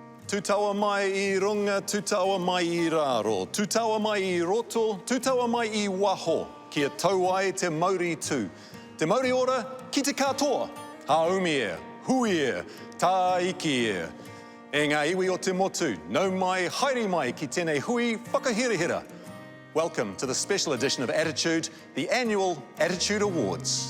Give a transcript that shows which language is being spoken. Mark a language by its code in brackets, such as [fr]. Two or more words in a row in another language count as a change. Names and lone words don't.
[mi] Tutawa mai I runga, tutawa mai I raro, tutawa mai I roto, tutawa mai I waho, kia tau ai te mauri tū. Te mauri ora, ki te katoa, haumi e, hui e, tā iki e. E ngā iwi o te motu, nau mai, haere mai ki tēnei hui whakahirihira. [en] Welcome to the special edition of Attitude, the annual Attitude Awards.